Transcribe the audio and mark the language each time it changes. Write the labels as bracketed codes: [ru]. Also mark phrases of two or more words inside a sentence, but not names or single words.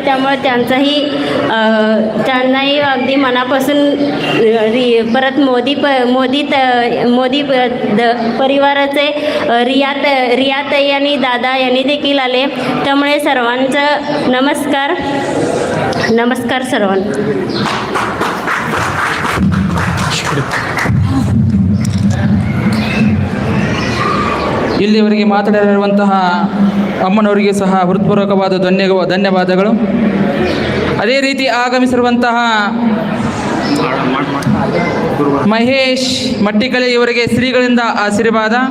[mr] त्यामुळे त्यांनाही अगदी मनापासून परत मोदी परिवाराचे रियाताई आणि दादा यांनी देखील आले. त्यामुळे सर्वांचं नमस्कार सर्वांना. [kn] ಇಲ್ಲಿವರೆಗೆ ಮಾತನಾಡಿರುವಂತಹ ಅಮ್ಮನವರಿಗೆ ಸಹ ಹೃತ್ಪೂರ್ವಕವಾದ ಧನ್ಯವಾದಗಳು. ಅದೇ ರೀತಿ ಆಗಮಿಸಿರುವಂತಹ ಮಹೇಶ್ ಮಟ್ಟಿಕಲೆ ಇವರಿಗೆ ಶ್ರೀಗಳಿಂದ ಆಶೀರ್ವಾದ.